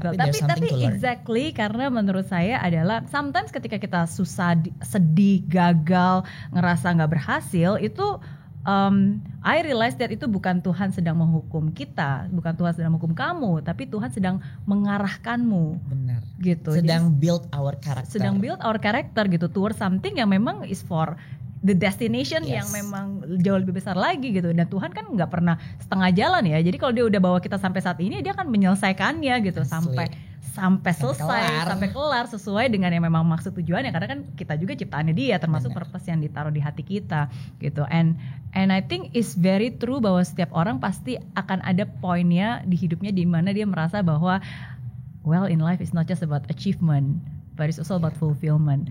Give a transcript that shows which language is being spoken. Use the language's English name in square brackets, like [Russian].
[Indonesian] Tapi exactly, karena menurut saya adalah sometimes ketika kita susah, sedih, gagal, ngerasa nggak berhasil, itu [English] I realize that [Indonesian] itu bukan Tuhan sedang menghukum kita, bukan Tuhan sedang menghukum kamu, tapi Tuhan sedang mengarahkanmu. Benar. Gitu. Sedang [English] build our character [Indonesian] gitu [English] towards something [Indonesian] yang memang [English] is for the destination [Indonesian] yang memang jauh lebih besar lagi gitu. Dan Tuhan kan nggak pernah setengah jalan ya. Jadi kalau dia udah bawa kita sampai saat ini, dia akan menyelesaikannya gitu. Sampai selesai, sampai kelar sesuai dengan yang memang maksud tujuannya, karena kan kita juga ciptaannya dia, termasuk purpose yang ditaruh di hati kita gitu. [English] And I think it's very true [Indonesian] bahwa setiap orang pasti akan ada poinnya di hidupnya di mana dia merasa bahwa [English] well, in life is not just about achievement, but it's also about fulfillment.